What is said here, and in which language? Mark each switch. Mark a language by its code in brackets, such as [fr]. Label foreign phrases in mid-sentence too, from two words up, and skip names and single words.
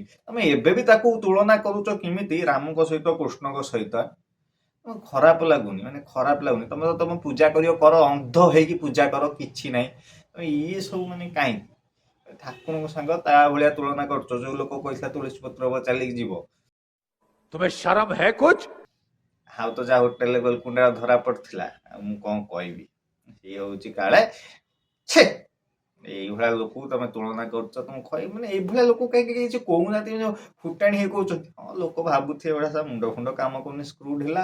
[or] ତମେ ଏବେ ବି ତାକୁ ତୁଳନା କରୁଛ କେମିତି ରାମଙ୍କ ସହିତ, କୃଷ୍ଣଙ୍କ ସହିତ। ଖରାପ ଲାଗୁନି, ମାନେ ଖରାପ ଲାଗୁନି। ତମେ ତ ତମ ପୂଜା କରିବ, କର, ଅନ୍ଧ ହେଇକି ପୂଜା କର, କିଛି ନାହିଁ। ତମେ ଇଏ ସବୁ ମାନେ କାହିଁକି ଠାକୁରଙ୍କ ସାଙ୍ଗ ତା ଭଳିଆ ତୁଳନା କରୁଛ? ଯୋଉ ଲୋକ କହିଥିଲା ତୁଳସୀ ପତ୍ର ହବ ଚାଲିକି ଯିବ, [hi] तुम्हें शर्म है कुछ? [or] ଆଉ ତ ଯାହା ହୋଟେଲରେ ଗୋଲକୁଣ୍ଡା ଧରା ପଡିଥିଲା। ଆଉ ମୁଁ କଣ କହିବି, ସିଏ ହଉଛି କାଳେ ଛେ। এইଭଳିଆ ଲୋକକୁ ତମେ ତୁଳନା କରୁଛ। ତମ କହିବି ମାନେ ଏଇଭଳିଆ ଲୋକ କାହିଁକି କିଛି କହୁନାହାନ୍ତି, ଫୁଟାଣି ହେଇ କହୁଛନ୍ତି। ହଁ ଲୋକ ଭାବୁଥିବେ ଏଗୁଡା ସବୁ ମୁଣ୍ଡ ଫୁଣ୍ଡ କାମ କରୁନି, ସ୍କ୍ରୁ ଢିଲା।